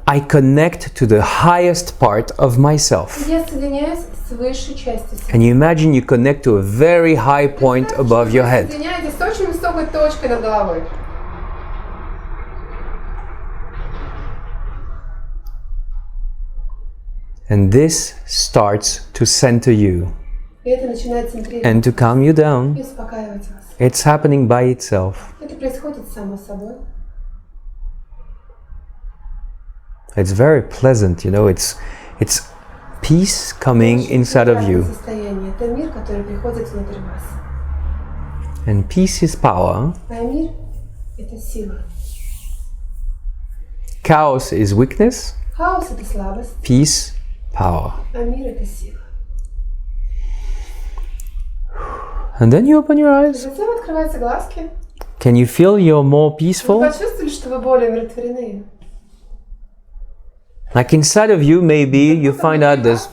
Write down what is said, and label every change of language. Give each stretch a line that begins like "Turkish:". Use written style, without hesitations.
English: I connect to the highest part of myself.
Russian: Я соединяюсь с высшей частью себя.
English: And you imagine you connect to a very high point above your head.
Russian: Соединяйтесь с очень высокой точкой над головой.
English: And this starts to center you
Russian: И это начинает центрировать
English: and to calm you down.
Russian: и успокаивать вас.
English: It's happening by itself.
Russian: Это происходит само собой.
English: It's very pleasant, you know, it's peace coming inside of you.
Russian: Состояние. Это мир, который приходит внутрь вас.
English: And peace is power.
Russian: А мир – это сила.
English: Chaos is weakness.
Russian: Хаос – это слабость,
English: Peace, power.
Russian: а мир – это сила.
English: And then you open your eyes.
Russian: Затем открываются глазки.
English: Can you feel you're more
Russian: Вы
English: peaceful?
Russian: почувствовали, что вы более умиротворены?
English: Like inside of you, maybe you find out there's